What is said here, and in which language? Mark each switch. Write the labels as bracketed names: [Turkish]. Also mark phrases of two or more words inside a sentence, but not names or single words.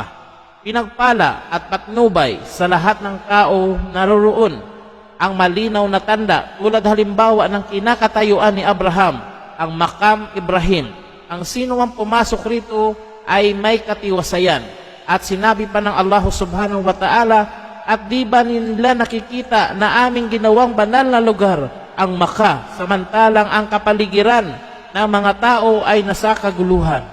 [Filipino] Pinagpala at patnubay sa lahat ng tao naroroon ang malinaw na tanda tulad halimbawa ng kinakatayuan ni Abraham, ang Maqam Ibrahim. Ang sino mang pumasok rito ay may katiwasayan. At sinabi pa ng Allah [Arabic] سبحانه وتعالى, [Filipino] at di ba nila nakikita na aming ginawang banal na lugar ang Makkah, samantalang ang kapaligiran ng mga tao ay nasa kaguluhan.